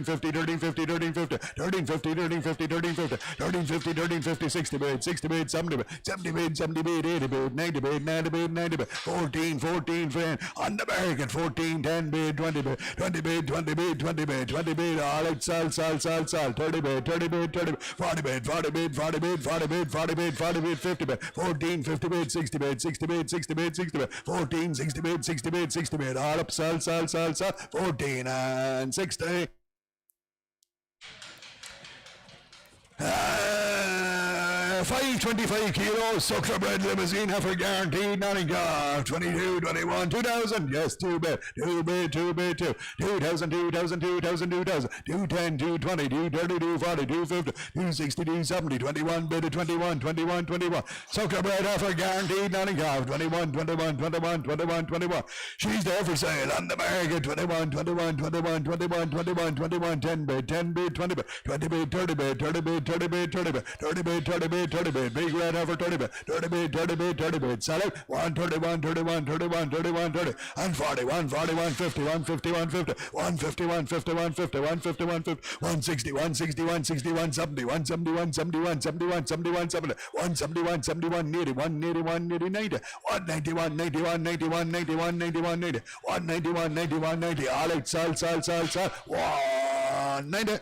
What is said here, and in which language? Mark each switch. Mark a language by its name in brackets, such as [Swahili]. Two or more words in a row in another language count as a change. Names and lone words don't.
[English] 50, 13, 50, 13, 50, 13, 50, 13, 50, 13, 50, 13, 50, 13, 50, 60 bid, 60 bid, 70 bid, 70 bid, 70 bid, 80 bid, 90 bid, 90 bid, 90 bid, 14, 14, friend, on the market, 14, 10 bid, 20 bid, 20 bid, 20 bid, 20 bid, 20 bid, all right, sal, 30 bid, 30 bid, 30 bid, 40 bid, 40 bid, 40 bid, 40 bid, 40 bid, 40 bid, 50 bid, 14, 50 bid, 60 bid, 60 bid, 60 bid, 60 bid, 14, 60 bid, 60 bid, 60 bid, all up, sal, 14 and 60. 525 kilos, suckler bred limousine, heifer guaranteed, not in car, 22, 21, 2000, yes, 2 bid, 2 bid, 2 bid, 2, 2000, 2000, 2000, 2000, 210, 220, 230, 240, 250, 260, 270, 21 bid, 21, 21, 21, suckler bred heifer guaranteed, not in car, 21, 21, 21, 21, 21, she's there for sale on the market, 21, 21, 21, 21, 21, 21, 10 bid, 10 bid, 20 bid, 20 bid, 30 bid, 30 bid, 30 bid, 30 bid, 30 bid, 30 bid, 30 bid, big red heifer, 30 bid, 30 bid, 30 bid, 30 bid, sell it, 131, 31, 31, 31, 30, and 41, 41, 50, 150, 150, 150, 150, 150, 150, 150, 160, 160, 160, 170, 171, 71, 71, 71, 70, 171, 71, 80, 181, 80, 90, 191, 91, 91, 91, 91, 90, 191, 91, 90, all right, sell, 190.